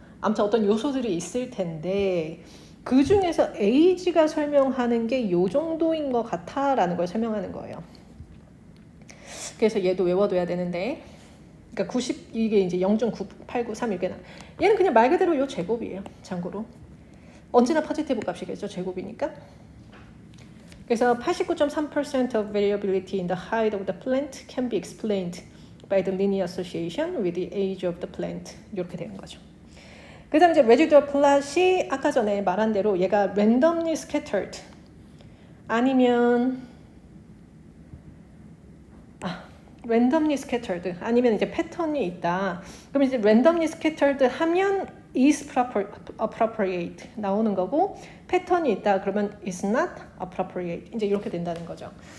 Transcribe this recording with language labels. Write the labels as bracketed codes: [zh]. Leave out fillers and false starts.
[ko] 아무튼 어떤 요소들이 있을 텐데 그 중에서 age가 설명하는 게 요 정도인 것 같아라는 걸 설명하는 거예요. 그래서 얘도 외워둬야 되는데, 그러니까 90 이게 이제 0.9893 이렇게 나. 얘는 그냥 말 그대로 요 제곱이에요. 참고로 언제나 포지티브 값이겠죠. 제곱이니까. [en] 그래서 89.3% of variability in the height of the plant can be explained by the linear association with the age of the plant. [ko] 이렇게 되는 거죠. 그 다음에 이제 residual plot이 아까 전에 말한 대로 얘가 randomly scattered 아니면 randomly scattered 아니면 이제 패턴이 있다. 그럼 이제 randomly scattered 하면 is appropriate 나오는 거고, 패턴이 있다 그러면 is not appropriate 이제 이렇게 된다는 거죠.